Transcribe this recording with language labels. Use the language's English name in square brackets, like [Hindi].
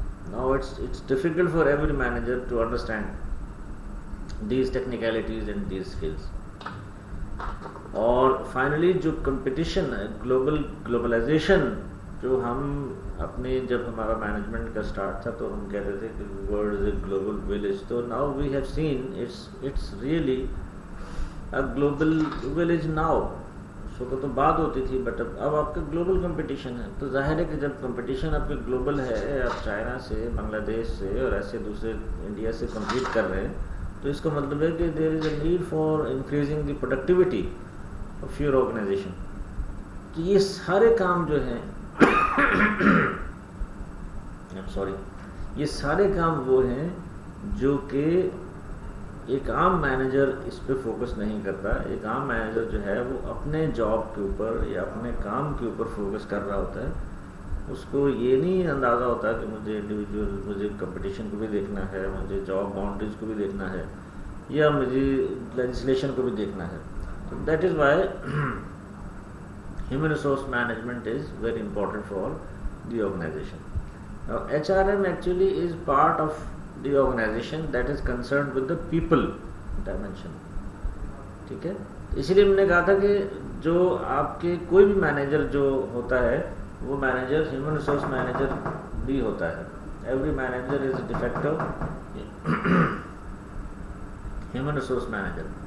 [English] Now it's difficult for every manager to understand these technicalities and these skills. [Urdu] اور finally جو competition ہے، globalisation, جو ہم اپنے جب ہمارا مینجمنٹ کا سٹارٹ تھا تو ہم کہتے تھے کہ [English] World is a global village. تو now we have seen it's really a global village now. [Urdu] اس وقت تو بات ہوتی تھی بٹ اب آپ کا گلوبل کمپٹیشن ہے. تو ظاہر ہے کہ جب کمپٹیشن آپ کے گلوبل ہے، آپ چائنا سے، بنگلہ دیش سے اور ایسے دوسرے انڈیا سے کمپیٹ کر رہے ہیں، تو اس کا مطلب ہے کہ [English] There is a need for increasing the productivity of your organization. [Urdu] تو یہ سارے کام جو ہیں یہ سارے کام وہ ہیں جو کہ ایک عام مینیجر اس پہ فوکس نہیں کرتا. ایک عام مینیجر جو ہے وہ اپنے جاب کے اوپر یا اپنے کام کے اوپر فوکس کر رہا ہوتا ہے. اس کو یہ نہیں اندازہ ہوتا کہ مجھے انڈیویجول مجھے کمپٹیشن کو بھی دیکھنا ہے, مجھے جاب باؤنڈریز کو بھی دیکھنا ہے, یا مجھے لیجسلیشن کو بھی دیکھنا ہے. [English] That is why human resource management is very important for the organization. Now HRM actually is part of the organization that is concerned with the people dimension. [Urdu] ٹھیک ہے, اسی لیے ہم نے کہا تھا کہ جو آپ کے کوئی بھی مینیجر جو ہوتا ہے وہ مینیجر ہیومن ریسورس مینیجر بھی ہوتا ہے. [English] Every manager is de facto human resource manager.